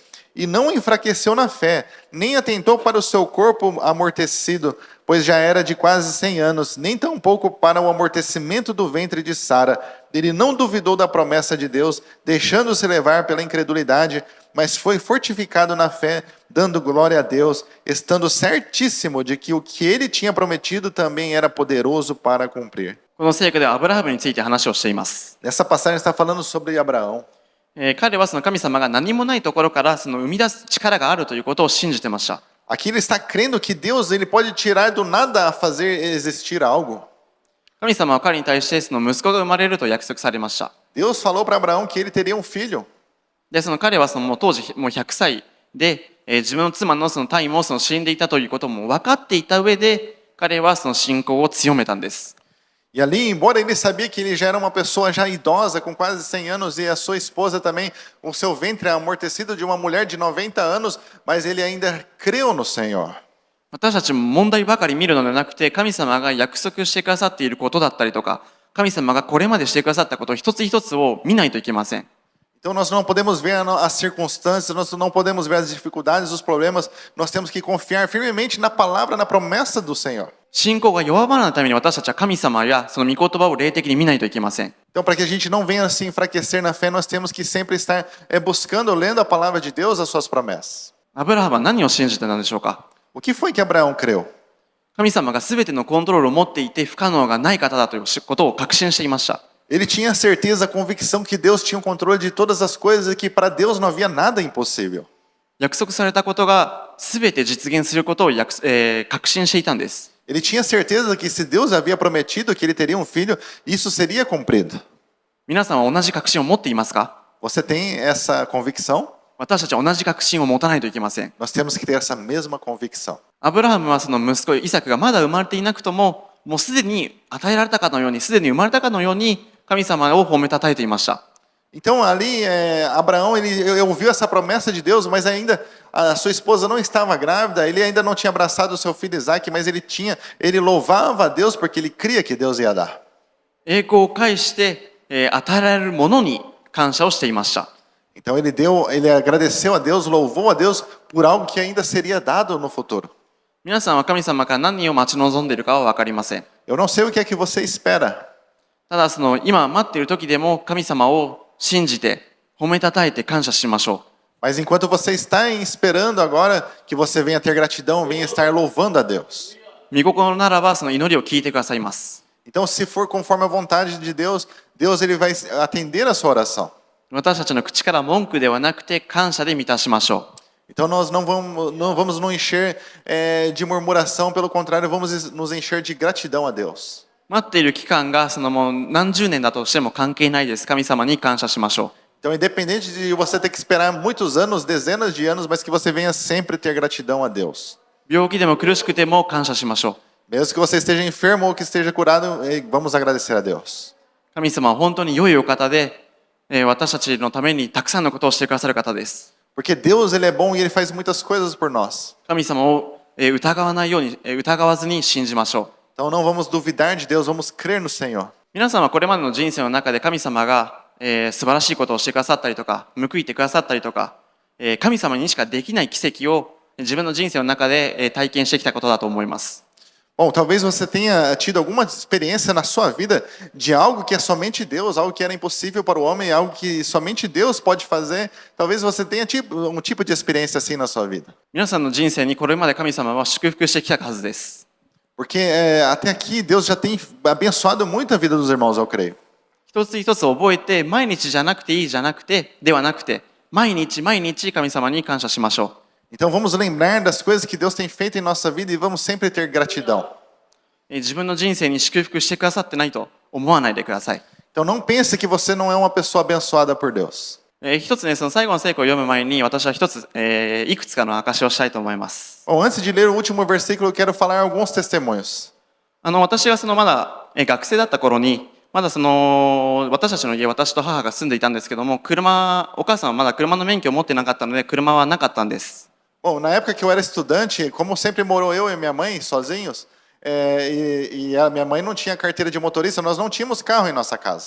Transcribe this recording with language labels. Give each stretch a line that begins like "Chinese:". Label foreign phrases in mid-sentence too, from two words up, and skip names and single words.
Portuguese: E não enfraqueceu na fé, nem atentou para o seu corpo amortecido, pois já era de quase 100 anos, nem tampouco para o amortecimento do ventre de Sara. Ele não duvidou da promessa de Deus, deixando-se levar pela incredulidade, mas foi fortificado na fé, dando glória a Deus, estando certíssimo de que o que ele tinha prometido também era poderoso para cumprir.
Japanese: この聖句ではアブラハムについて話をしています。
Portuguese: Nessa passagem está falando sobre Abraão.
Japanese: 彼はその神様が何もないところからその生み出す力があるということを信じてました。
Portuguese: Aqui ele está crendo que Deus ele pode tirar do nada a fazer existir algo.
Japanese: 神様は彼に対してその息子が生まれると約束されました。
Portuguese: Deus falou para Abraão que ele teria um filho.
Japanese: で、その彼はそのもう当時もう100歳で、自分の妻のそのタイもその死んでいたということも分かっていた上で、彼はその信仰を強めたんです。
Portuguese: E ali, embora ele sabia que ele já era uma pessoa já idosa, com quase 100 anos, e a sua esposa também, o seu ventre amortecido de uma mulher de 90 anos, mas ele ainda creu no Senhor.
Japanese: 私たちも問題ばかり見るのではなくて、神様が約束してくださっていることだったりとか、 神様がこれまでしてくださったこと一つ一つを見ないといけません。
Portuguese: Então nós não podemos ver as circunstâncias, nós não podemos ver as dificuldades, os problemas, nós temos que confiar firmemente na palavra, na promessa do Senhor.
Japanese: 信仰が弱まらないために私たちは神様やその御言葉を霊的に見ないといけません。
Portuguese: Então, para que a gente não venha se enfraquecer na fé, nós temos que sempre estar buscando, lendo a palavra de Deus, as suas promessas.
Japanese: アブラハムは何を信じてたんでしょうか。
Portuguese: O que foi que Abraão creu?
Japanese: 神様が全てのコントロールを持っていて不可能がない方だということを確信していました。
Portuguese: Ele tinha a certeza, a convicção que Deus tinha o controle de todas as coisas e que para Deus não havia nada impossível.
Japanese: 約束されたことが全て実現することを確信していたんです。
Portuguese: Ele tinha certeza que se Deus havia prometido que ele teria um filho, isso seria cumprido.
Japanese: 皆さんは同じ確信を持っていますか。
Portuguese: Você tem essa convicção?
Japanese: 私たちは同じ確信を持たないといけません。
Portuguese: Nós temos que ter essa mesma convicção.
Japanese: アブラハムはその息子イサクがまだ生まれていなくとも、もうすでに与えられたかのように、すでに生まれたかのように神様を褒めたたえていました。
Portuguese: Então ali, Abraão, ele ouviu essa promessa de Deus, mas ainda a sua esposa não estava grávida, ele ainda não tinha abraçado o seu filho Isaac, mas ele louvava a Deus porque ele cria que Deus ia dar.
Japanese: 栄光を介して、与えられるものに感謝をしていました。
Portuguese: Então ele agradeceu a Deus, louvou a Deus por algo que ainda seria dado no futuro.
Japanese: 皆さんは神様から何を待ち望んでいるかは分かりません。
Portuguese: Eu não sei o que é que você espera,
Japanese: ただその今待っている時でも神様を信じて褒めたたえて感謝しましょ
Portuguese: mas enquanto você está esperando agora, que você venha ter gratidão, venha estar louvando a Deus.
Japanese: う。御心ならばその祈りを聞いてくださいます。
Portuguese: Então, se for conforme a vontade de Deus, Deus ele vai atender a sua oração.
Japanese: 私たちの口から文句ではなくて感謝で満たしましょ
Portuguese: Então nós não vamos nos encher de murmuração, pelo contrário, vamos nos encher de gratidão a Deus.
Japanese: う。待っている期間がそのもう何十年だとしても関係ないです。神様に感謝しましょ
Portuguese: Então, independente de você ter que esperar muitos anos, dezenas de anos, mas que você venha sempre ter gratidão a Deus.
Japanese: う。病気でも苦しくても感謝しましょ
Portuguese: Mesmo que você esteja enfermo ou que esteja curado, vamos agradecer a Deus.
Japanese: う。神様は本当に良いお方で、私たちのためにたくさんのことをしてくださる方です。
Portuguese: Porque Deus ele é bom e ele faz muitas coisas por nós.
Japanese: 神様を疑わないように、疑わずに信じましょう。
Portuguese: Então não vamos duvidar de Deus, vamos crer no Senhor.
Japanese: 皆さんはこれまでの人生の中で神様が、素晴らしいことをしてくださったりとか、報いてくださったりとか、神様にしかできない奇跡を自分の人生の中で、体験してきたことだと思います。
Portuguese: Bom, talvez você tenha tido alguma experiência na sua vida de algo que é somente Deus, algo que era impossível para o homem, algo que somente Deus pode fazer. Talvez você tenha um tipo de experiência assim na sua vida.
Japanese: 皆さんの人生にこれまで神様は祝福してきたはずです。
Portuguese: Porque até aqui Deus já tem abençoado muito a vida dos irmãos, eu creio.
Japanese: 一つ一つ覚えて、毎日じゃなくていいじゃなくて、ではなくて、毎日毎日神様に感謝しましょう。
Portuguese: Então vamos lembrar das coisas que Deus tem feito em nossa vida e vamos sempre ter gratidão.
Japanese: 自分の人生に祝福してくださってないと思わないでください。
Portuguese: Então não pense que você não é uma pessoa abençoada por Deus.
Japanese: 一つね、その最後の聖句を読む前に、私は一つ、いくつかの証しをしたいと思います。
Portuguese: Bom, antes de ler o último versículo, eu quero falar alguns testemunhos.
Japanese: 私がそのまだ、学生だった頃に、まだその私たちの家、私と母が住んでいたんですけども、お母さんはまだ車の免許を持ってなかったので、車はなかったんです。
Portuguese: Bom, na época que eu era estudante, como sempre morou eu e minha mãe sozinhos, e a minha mãe não tinha carteira de motorista, nós não tínhamos carro em nossa casa.